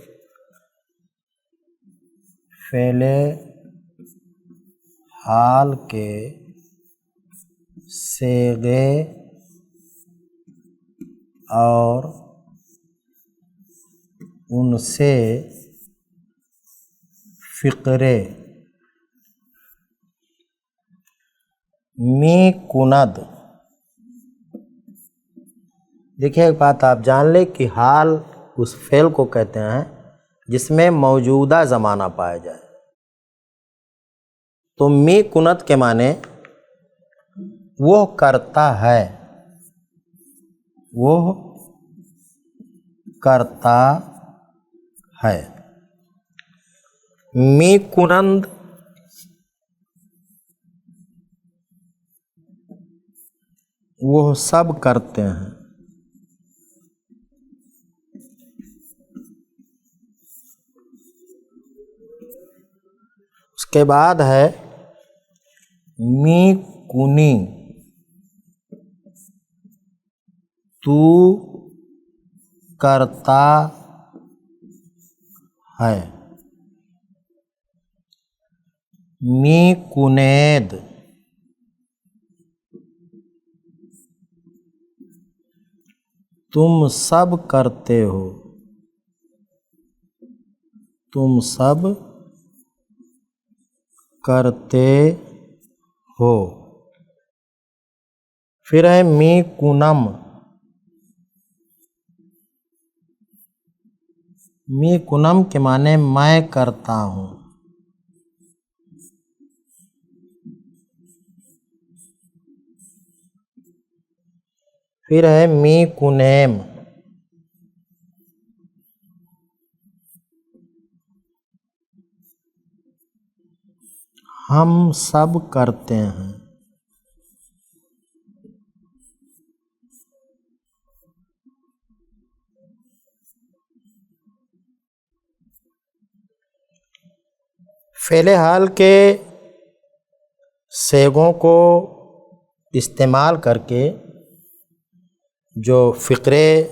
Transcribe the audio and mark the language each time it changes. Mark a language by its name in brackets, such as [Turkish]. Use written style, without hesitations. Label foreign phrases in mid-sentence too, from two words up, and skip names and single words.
[Urdu] فعل حال کے صیغے اور ان سے فقرے۔ [Persian] می کند، [Urdu] دیکھیے ایک بات آپ جان لیں کہ حال اس فعل کو کہتے ہیں جس میں موجودہ زمانہ پایا جائے۔ تو [Persian] می کنت [Urdu] کے معنی وہ کرتا ہے، وہ کرتا ہے۔ [Persian] می کنند [Urdu] وہ سب کرتے ہیں۔ اس کے بعد ہے [Persian] می کنی، [Urdu] تو کرتا ہے۔ [Persian] می کنید، [Urdu] تم سب کرتے ہو، تم سب کرتے ہو۔ پھر ہے [Persian] می کنم، می کنم [Urdu] کے معنی میں کرتا ہوں۔ پھر ہے [Persian] می کنیم، [Urdu] ہم سب کرتے ہیں۔ فعل حال کے صیغوں کو استعمال کر کے جو فقرے